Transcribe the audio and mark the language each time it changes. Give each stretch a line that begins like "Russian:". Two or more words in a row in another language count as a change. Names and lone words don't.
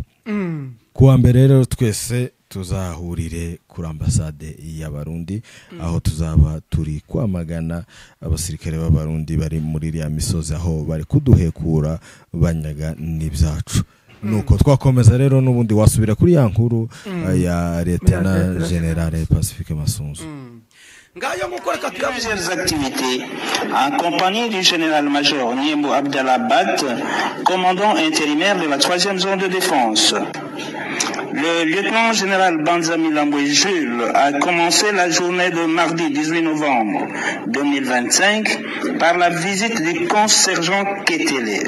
Rundi: Kuwa mbere rero twese tuzahurire kuri ambasade y'Abarundi, aho tuzaba turi kwamagana abasirikare b'Abarundi bari muri iriya misozi aho bari kuduhekura banyaga n'ibyacu. Nuko twakomeza rero n'ubundi wasubira kuri ya nkuru ya Lieutenant General Pacifique Massunzu.
French: Plusieurs activités en compagnie du général-major Niembo Abdallah Bat, commandant intérimaire de la 3e zone de défense. Le lieutenant-général Banzami Lamboué Jules a commencé la journée de mardi 18 novembre 2025 par la visite du concierge Ketele.